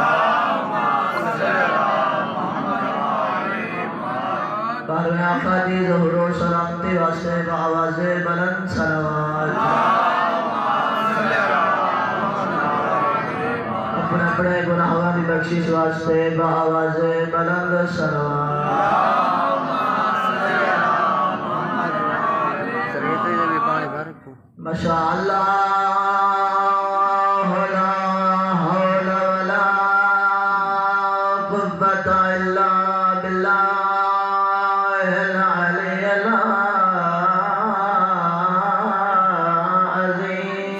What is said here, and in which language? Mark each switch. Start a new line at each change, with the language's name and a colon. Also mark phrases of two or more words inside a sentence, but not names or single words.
Punjabi: بارہویں آقا دی ظہور سلامتی واسطے آوازے بلند صلوات. اپنے اپنے گناہوں کی بخشش واسطے آوازے بلند صلوات.
Arabic: ما شاء الله لا حول ولا قوة إلا بالله العلي العظيم.